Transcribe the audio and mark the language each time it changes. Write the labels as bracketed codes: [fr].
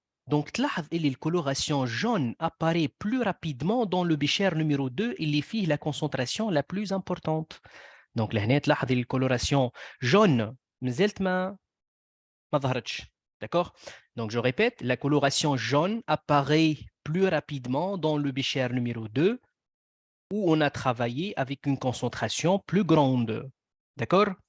[fr] Donc, [ar] تلاحظ اللي الكولوراسيون [fr] jaune apparaît plus rapidement dans le bécher numéro 2 [ar] اللي فيه [fr] la concentration la plus importante. [ar] Donc, لهنا تلاحظ اللي الكولوراسيون jaune مازالت ما ظهرتش. [fr] D'accord? Donc, je répète, la coloration jaune apparaît plus rapidement dans le bécher numéro 2 où on a travaillé avec une concentration plus grande. D'accord?